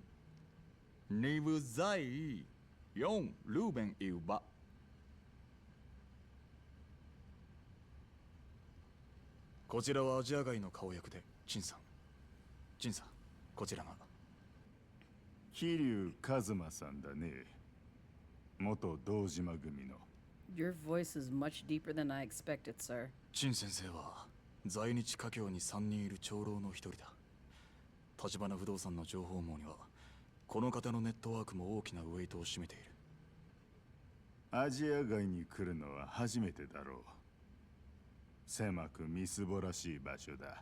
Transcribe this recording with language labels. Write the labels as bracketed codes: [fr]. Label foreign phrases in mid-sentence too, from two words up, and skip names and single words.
[zh] 你不在意用日本语吧？ [ja] こちらはアジア街の顔役で陳さん。陳さん、こちらが。桐生一馬さんだね。元堂島組の。 [en] Your voice is much deeper than I expected, sir. [ja] 陳先生は在日華僑に3人いる長老の一人だ。橘不動産の情報網にはこの方のネットワークも大きなウェイトを占めている。アジア街に来るのは初めてだろう。狭くみすぼらしい場所だ。